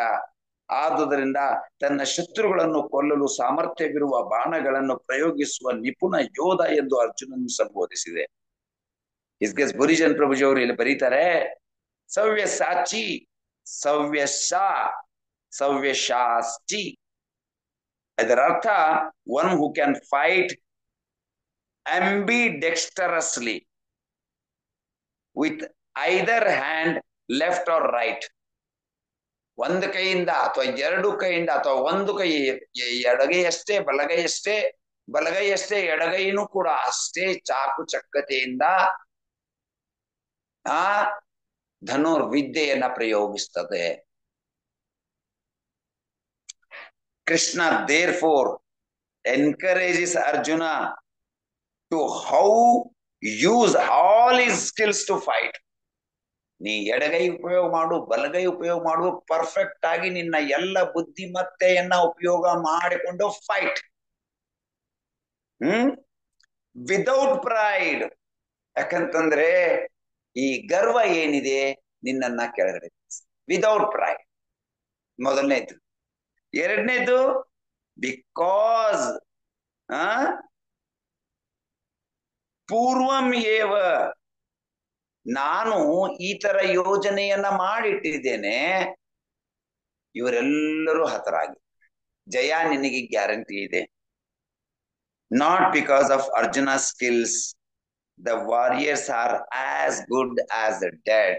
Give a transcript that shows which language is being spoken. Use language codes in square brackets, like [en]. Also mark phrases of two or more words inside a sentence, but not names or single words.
[kn] ಆದುದರಿಂದ ತನ್ನ ಶತ್ರುಗಳನ್ನು ಕೊಲ್ಲಲು ಸಾಮರ್ಥ್ಯವಿರುವ ಬಾಣಗಳನ್ನು ಪ್ರಯೋಗಿಸುವ ನಿಪುಣ ಯೋಧ ಎಂದು ಅರ್ಜುನನ್ನು ಸಂಬೋಧಿಸಿದೆ. ಇಸ್ಗೆಸ್ ಬುರಿಜನ್ ಪ್ರಭುಜಿ ಅವರು ಇಲ್ಲಿ ಬರೀತಾರೆ, ಸವ್ಯ ಸಾಚಿ, ಸವ್ಯಶಾಸ್ತಿ. ಇದರ ಅರ್ಥ [en] one who can fight ambidexterously with either hand, left or right. [kn] ಒಂದು ಕೈಯಿಂದ ಅಥವಾ ಎರಡು ಕೈಯಿಂದ ಅಥವಾ ಒಂದು ಕೈ, ಎಡಗೈಯಷ್ಟೇ ಬಲಗೈಯಷ್ಟೇ, ಬಲಗೈಯಷ್ಟೇ ಎಡಗೈನೂ ಕೂಡ ಅಷ್ಟೇ ಚಾಕುಚಕ್ಯತೆಯಿಂದ ಆ ಧನುರ್ವಿದ್ಯೆಯನ್ನ ಪ್ರಯೋಗಿಸ್ತದೆ. [en] ಕೃಷ್ಣ therefore encourages Arjuna to how use all his skills to fight. [kn] ನೀ ಎಡಗೈ ಉಪಯೋಗ ಮಾಡು, ಬಲಗೈ ಉಪಯೋಗ ಮಾಡು, ಪರ್ಫೆಕ್ಟ್ ಆಗಿ ನಿನ್ನ ಎಲ್ಲ ಬುದ್ಧಿಮತ್ತೆಯನ್ನ ಉಪಯೋಗ ಮಾಡಿಕೊಂಡು ಫೈಟ್. [en] without pride. [kn] ಯಾಕಂತಂದ್ರೆ ಈ ಗರ್ವ ಏನಿದೆ ನಿನ್ನನ್ನ ಕೆಳಗಡೆ. [en] without pride [kn] ಮೊದಲನೇದು. ಎರಡನೇದು ಬಿಕಾಸ್ [sa] ಪೂರ್ವಂ ಏವ, [kn] ನಾನು ಈ ತರ ಯೋಜನೆಯನ್ನ ಮಾಡಿಟ್ಟಿದ್ದೇನೆ, ಇವರೆಲ್ಲರೂ ಹತರಾಗಿ ಜಯ ನಿನಗೆ ಗ್ಯಾರಂಟಿ ಇದೆ. [en] not because of Arjuna skills the warriors are as good as dead.